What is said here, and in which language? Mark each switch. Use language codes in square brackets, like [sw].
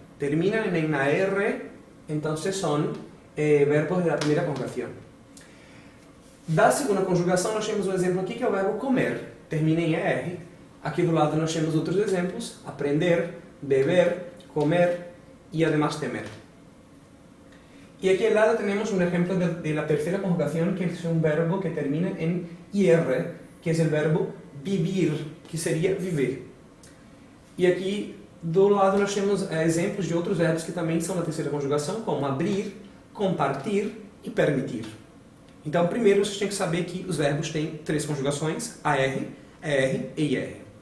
[es] Terminan en AR, entonces son verbos de la primera conjugación. [pt] Da segunda conjugação, nós temos um exemplo aqui que é o verbo comer. Termina em ER. Aqui do lado nós temos outros exemplos. Aprender, beber, comer e además temer. [es] Y aquí al lado tenemos un ejemplo de la tercera conjugación, que es un verbo que termina en IR, que es el verbo vivir, que sería viver. [pt] E aqui do lado nós temos exemplos de outros verbos que também são da terceira conjugação, como abrir, compartir e permitir. Então, primeiro vocês têm que saber que os verbos têm três conjugações, AR, ER e IR.